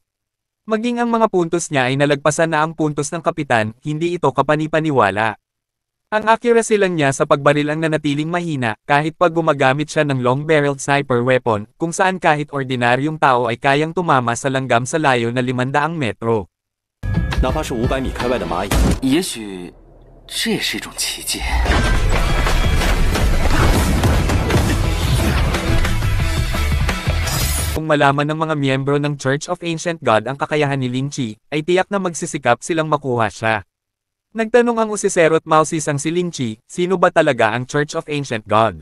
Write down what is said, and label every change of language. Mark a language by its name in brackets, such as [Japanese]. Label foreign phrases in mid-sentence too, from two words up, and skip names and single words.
[Filipino] Maging ang mga puntos niya ay nalagpasan na ang puntos ng kapitan, hindi ito kapanipaniwala. Ang accuracy lang niya sa pagbaril ang nanatiling mahina, kahit pag gumagamit siya ng [English] long-barreled sniper weapon, [Filipino] kung saan kahit ordinaryong tao ay kayang tumama sa langgam sa layo na 500 metro. [Chinese] 哪怕是500米开外的蚂蚁，也许这也是一种奇迹。 [Filipino] Kung malaman ng mga miyembro ng Church of Ancient God ang kakayahan ni Lin Chi, ay tiyak na magsisikap silang makuha siya. Nagtanong ang usiserot mausisang si Lin Chi, sino ba talaga ang Church of Ancient God?